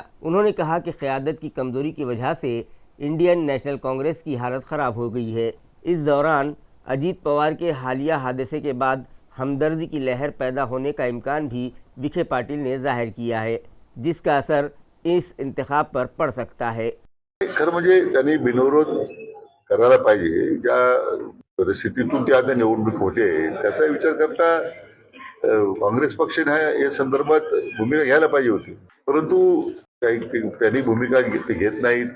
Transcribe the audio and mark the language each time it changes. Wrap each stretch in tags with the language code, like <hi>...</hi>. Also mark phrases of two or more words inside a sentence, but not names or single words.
<ur>انہوں نے کہا کہ قیادت کی کمزوری کی وجہ سے انڈین نیشنل کانگریس کی حالت خراب ہو گئی ہے۔ اس دوران اجیت پوار کے حالیہ حادثے کے بعد ہمدردی کی لہر پیدا ہونے کا امکان بھی وکھے پاٹل نے ظاہر کیا ہے، جس کا اثر اس انتخاب پر پڑ سکتا ہے۔</ur> <mr>खरं म्हणजे त्यांनी बिनविरोध करायला पाहिजे। ज्या परिस्थितीतून ते आता निवडणूक होते त्याचा विचार करता काँग्रेस पक्षाने या संदर्भात भूमिका घ्यायला पाहिजे होती, परंतु त्यांनी भूमिका घेत नाहीत।</mr>